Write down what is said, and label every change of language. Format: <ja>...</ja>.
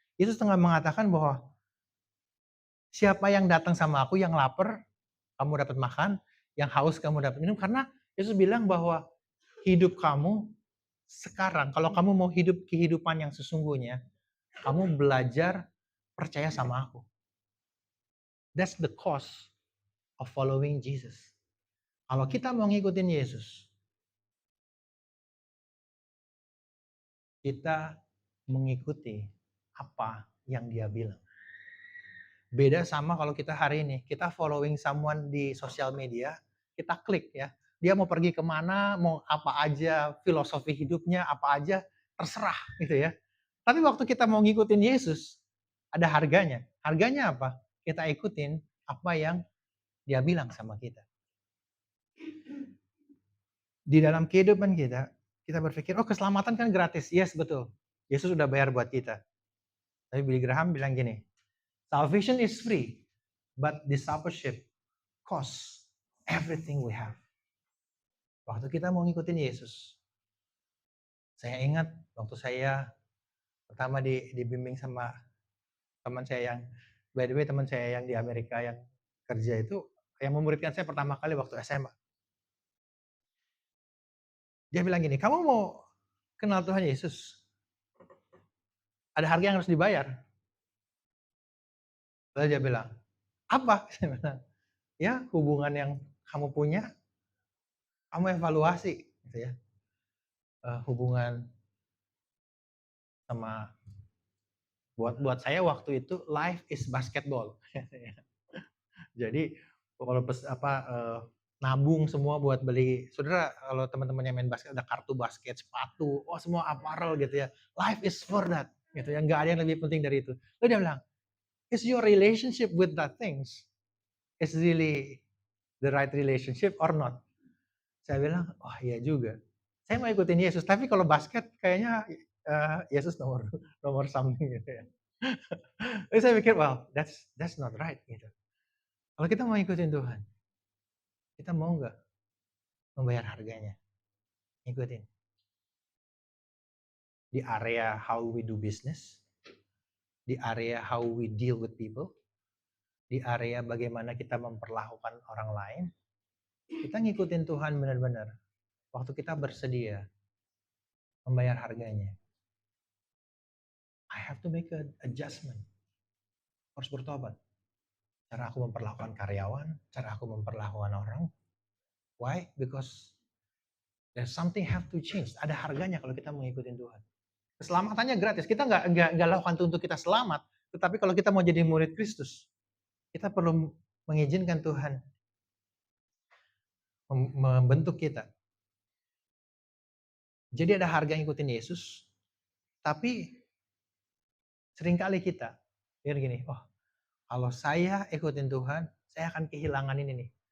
<id>Yesus tengah mengatakan bahwa siapa yang datang sama aku yang lapar, kamu dapat makan, yang haus kamu dapat minum. Karena Yesus bilang bahwa hidup kamu sekarang, kalau kamu mau hidup kehidupan yang sesungguhnya, kamu belajar percaya sama aku.</id> <en>That's the cost of following Jesus.</en> <id>Kalau kita mau ngikutin Yesus, kita mengikuti apa yang dia bilang. Beda sama kalau kita hari ini, kita</id> <en>following someone</en> <id>di sosial media, kita klik ya, dia mau pergi kemana, mau apa aja, filosofi hidupnya apa aja, terserah gitu ya. Tapi waktu kita mau ngikutin Yesus, ada harganya. Harganya apa? Kita ikutin apa yang dia bilang sama kita. Di dalam kehidupan kita, kita berpikir, oh keselamatan kan gratis. Yes, betul. Yesus sudah bayar buat kita. Tapi Billy Graham bilang gini,</id> <en>salvation is free, but discipleship costs everything we have.</en> <id>Waktu kita mau ngikutin Yesus, saya ingat waktu saya pertama dibimbing sama teman saya yang,</id> <en>by the way</en> <id>teman saya yang di Amerika yang kerja itu, yang memuridkan saya pertama kali waktu SMA. Dia bilang gini, kamu mau kenal Tuhan Yesus? Ada harga yang harus dibayar. Lalu dia bilang, apa? Saya bilang, ya hubungan yang kamu punya, kamu evaluasi, gitu ya. Hubungan sama buat saya waktu itu</id> <en>life is basketball.</en> <id>Jadi kalau nabung semua buat beli, saudara kalau teman-teman yang main basket ada kartu basket, sepatu, oh semua apparel gitu ya.</id> <en>Life is for that,</en> <id>gitu ya. Nggak ada yang lebih penting dari itu. Lalu dia bilang,</id> <en>is your relationship with that things is really the right relationship or not?</en> <id>Saya bilang, oh iya juga. Saya mau ikutin Yesus, tapi kalau basket kayaknya Yesus nomor nomor something gitu ya. Terus saya pikir,</id> <en>wow, that's not right</en> <id>gitu. Kalau kita mau ikutin Tuhan, kita mau nggak membayar harganya? Ikutin. Di area</id> <en>how we do business,</en> <id>di area</id> <en>how we deal with people,</en> <id>di area bagaimana kita memperlakukan orang lain, kita ngikutin Tuhan benar-benar. Waktu kita bersedia membayar harganya.</id> <en>I have to make an adjustment.</en> <id>Harus bertobat. Cara aku memperlakukan karyawan, cara aku memperlakukan orang.</id> <en>Why? Because there's something have to change.</en> <id>Ada harganya kalau kita mengikuti Tuhan. Keselamatannya gratis. Kita nggak lakukan itu untuk kita selamat. Tetapi kalau kita mau jadi murid Kristus, kita perlu mengizinkan Tuhan membentuk kita. Jadi ada harga yang ikutin Yesus, tapi seringkali kita pikir gini, oh kalau saya ikutin Tuhan, saya akan kehilangan ini nih.</id>